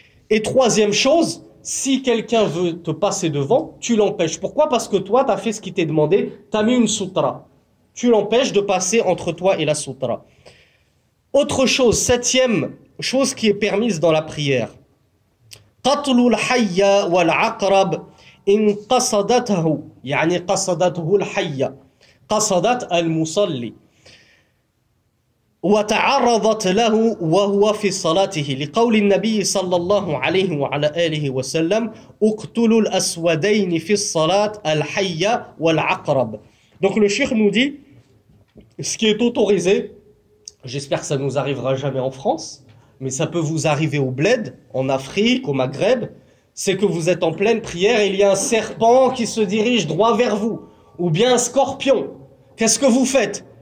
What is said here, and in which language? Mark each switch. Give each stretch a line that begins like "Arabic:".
French: Et troisième chose, si quelqu'un veut te passer devant, tu l'empêches. Pourquoi? Parce que toi, tu as fait ce qui t'est demandé, tu as mis une sutra. Tu l'empêches de passer entre toi et la sutra. Autre chose, septième chose qui est permise dans la prière.
Arabic: قتل الحي والعقرب إن قصدته يعني قصدته الحي قصدت المصلي وتعرضت له وهو في صلاته لقول النبي صلى الله عليه وعلى آله وسلم اقتلوا الأسودين في الصلاة الحي والعقرب.
French: Donc le cheikh nous dit ce qui est autorisé, j'espère que ça ne nous arrivera jamais en France, mais ça peut vous arriver au bled, en Afrique, au Maghreb, c'est que vous êtes en pleine prière et il y a un serpent qui se dirige droit vers vous, ou bien un scorpion. Qu'est-ce que vous faites?